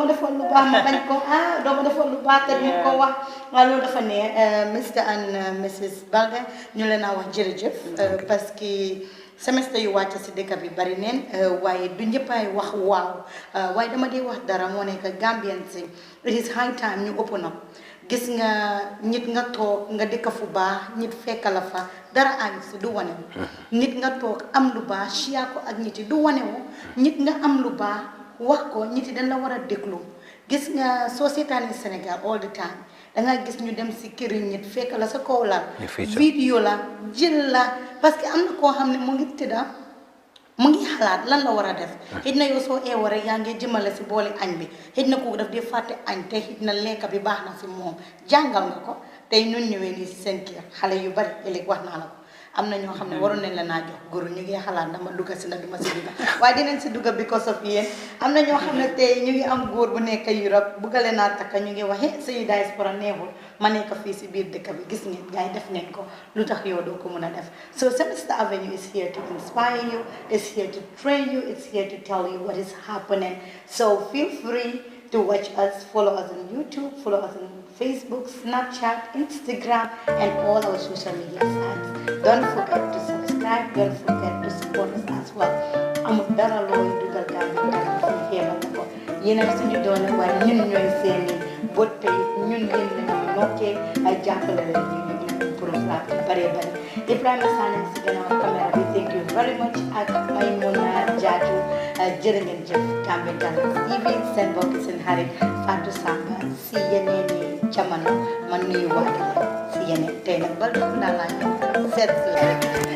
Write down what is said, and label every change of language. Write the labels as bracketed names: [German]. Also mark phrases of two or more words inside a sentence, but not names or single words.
[Wolof] defoon lu baax ma bañ ko doo ma defoon lu baax te ñu ko wax loolu dafa ne Mr and Mrs Balde ñu leen a wax jërëjëf [French] parce que [Wolof] semestre yu wàcc si dëkk bi bari neen waaye du ñëppaay wax waaw waaye dama di wax dara moo nekk Gambien si [English] it is high time [Wolof] ñu [English] open up [Wolof] gis nga nit nga toog nga dëkk fu baax nit fekk la fa dara àgg si du wane nit nga toog am lu baax chia ko ak nit yi du wane wu nit nga am lu baax wax ko nit yi dañ la war a déglu gis nga soo seetaanee Sénégal [English] all the time [Wolof] danga gis ñu dem si këri nit fekk la sa kaw la vidéo la jël la [French] parce que [Wolof] am na koo xam ne mu ngi tëdda mu ngi xalaat lan la war a def xëj na yow soo eewoo rek yaa ngi jëmale si booli añ bi xëj na kooku daf di fàtte añ te xëj na lekk bi baax na si moom jàngal nga ko tey ñun ñëwee nii si seen kër xale yu bari ëllëg wax naa la ko am na ñoo xam ne waroon nañ la naa jox guru ñu ngi xalaat dama dugga si na duma si dugga waaye dinañ si dugga [English] because of [Wolof] yéen am na ñoo xam ne tey ñu ngi am góor bu nekk Europe buggale naa takka ñu ngi waxe suñu diaspora neexul ma nekk fii si biir dëkk bi gis ngeen gars yi def neen ko lu tax yow doo ko mën a def so [English] Semester Avenue is here to inspire you, is here to train you, it's here to tell you what is happening. So feel free to watch us, follow us on YouTube, follow us on Facebook, Snapchat, Instagram, and all our social media sites. Don't forget to subscribe, don't forget to support us as well. [Wolof] amul dara looy dugal Gambia dara fi xeebal na ko yéen a suñu doole waaye ñun ñooy seeni bët tey ñun yéen lañuy nokkee ay jàppale la ñu programme yu bëree bëri Ibrahima Sané si gannaaw caméra bi [English] thank you very much [Wolof] ak Maymuna Jaaju jërë ngeen jëf Gambia Talents TV seen mbokk seen xarit Fatou Samba si yeneeni jamono man nuyu waati leen si yeneen tey nag Balde Kunda laa ñëw seet si la rek